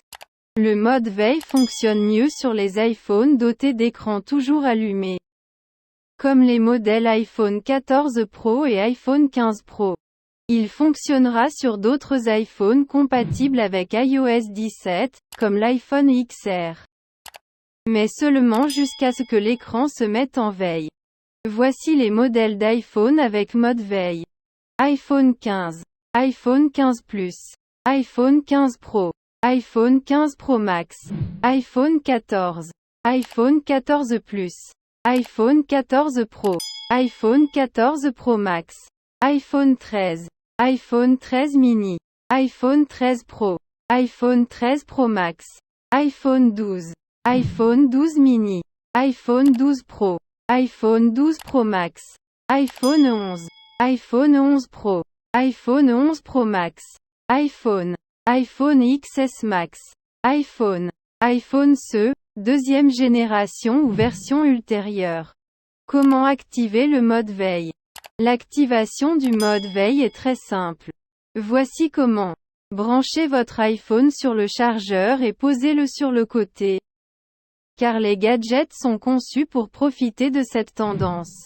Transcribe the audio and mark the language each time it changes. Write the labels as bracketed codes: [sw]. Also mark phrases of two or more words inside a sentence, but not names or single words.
[fr] Le mode veille fonctionne mieux sur les iPhones dotés d'écrans toujours allumés, comme les modèles iPhone 14 Pro et iPhone 15 Pro. Il fonctionnera sur d'autres iPhones compatibles avec iOS 17, comme l'iPhone XR. Mais seulement jusqu'à ce que l'écran se mette en veille. Voici les modèles d'iPhone avec mode veille. iPhone 15, iPhone 15 Plus, iPhone 15 Pro, iPhone 15 Pro Max, iPhone 14, iPhone 14 Plus, iPhone 14 Pro, iPhone 14 Pro Max, iPhone 13, iPhone 13 mini, iPhone 13 Pro, iPhone 13 Pro Max, iPhone 12, iPhone 12 mini, iPhone 12 Pro, iPhone 12 Pro Max, iPhone 11, iPhone 11 Pro, iPhone 11 Pro Max, iPhone XS Max, iPhone SE, deuxième génération ou version ultérieure. Comment activer le mode veille? L'activation du mode veille est très simple. Voici comment. Branchez votre iPhone sur le chargeur et posez-le sur le côté, car les gadgets sont conçus pour profiter de cette tendance.